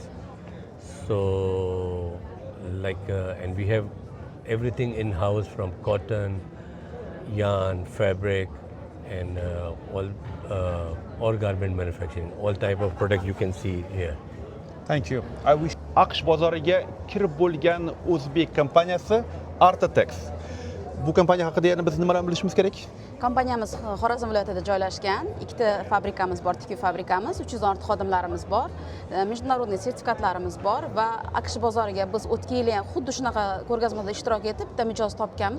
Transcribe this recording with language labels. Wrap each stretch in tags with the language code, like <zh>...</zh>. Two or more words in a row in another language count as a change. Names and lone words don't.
<en>So like and we have everything in house, from cotton, yarn, fabric, and all garment manufacturing, all type of products you can see here. Thank you. I wish</en> <uz>AQSh bozoriga kirib bo'lgan o'zbek kompaniyasi Artetex. Bu kompaniya haqida yana biz nimalarni bilishimiz kerak? Kompaniyamiz Xorazm viloyatida joylashgan. Ikkita fabrikamiz bor, tikuv fabrikamiz, 300 dan ortiq xodimlarimiz bor, международный sertifikatlarimiz bor va AQSh bozoriga biz o'tgan yili ham xuddi shunaqa ko'rgazmada ishtirok etib, bitta mijoz topganmiz.</uz>